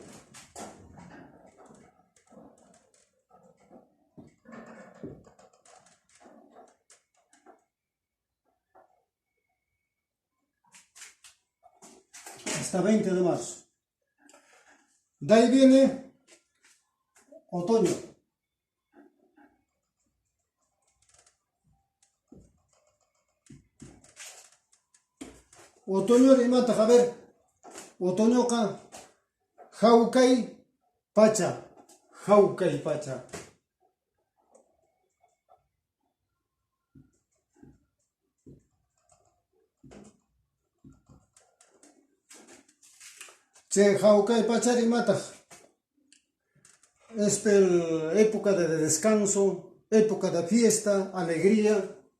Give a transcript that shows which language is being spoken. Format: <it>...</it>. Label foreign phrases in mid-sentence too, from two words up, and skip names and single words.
<es>Hasta 20 de marzo. De ahí viene otoño.</es> <qu>Otoño rimata,</qu> <es>a ver,</es> <qu>otoño ka, jaukai pacha, jaukai pacha. Che jaukai pacha rimata,</qu> <es>es época de descanso, época de fiesta, alegría.</es>